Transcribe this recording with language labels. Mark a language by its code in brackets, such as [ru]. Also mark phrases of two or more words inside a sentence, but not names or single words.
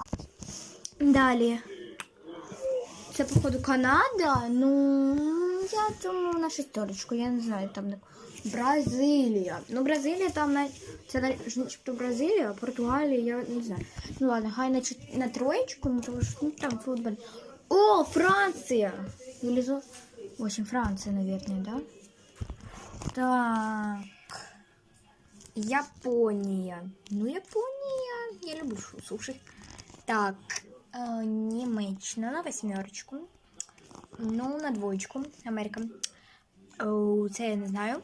[uk] Далі. Це, походу, Канада. Ну, я думаю, на шестерочку. Я не знаю, там Бразилія. Ну, Бразилія там, це начебто Бразилія, Португалія, я не знаю. Ну, ладно, хай на троєчку, ну, тому що там футбол. О, Франція! [ru] В общем, Франция, наверное, да? [uk] Так. Японія. Ну, Японія. Я люблю суші. Так. Німеччина на восьмерочку. Ну, на двоєчку. Америка. Це я не знаю.